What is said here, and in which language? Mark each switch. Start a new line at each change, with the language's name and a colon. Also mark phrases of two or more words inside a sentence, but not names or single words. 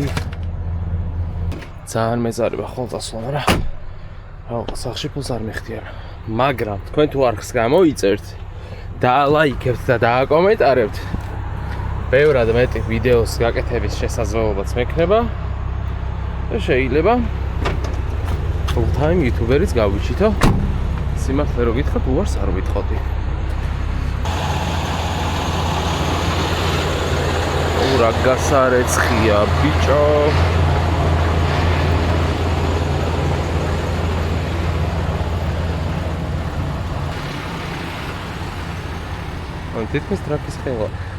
Georgian: ძალიან მეზარება ხოლმე, მაგრამ სახლში ფულს არ მეხდიან. მაგრამ თქვენ თუ არხს გამოიწერთ, დაალაიქებთ და დააკომენტარებთ, ბევრად მეტი ვიდეოს გაკეთების შესაძლებლობაც მექნება და შეიძლება
English: full time YouTuber-
Georgian: იც გავიჩითო. სიმართლე რო გითხრათ, უარს არ ვიტყოდი. რა გასარეცხია, ბიჭო. თითქმის ტრაქის ხელა.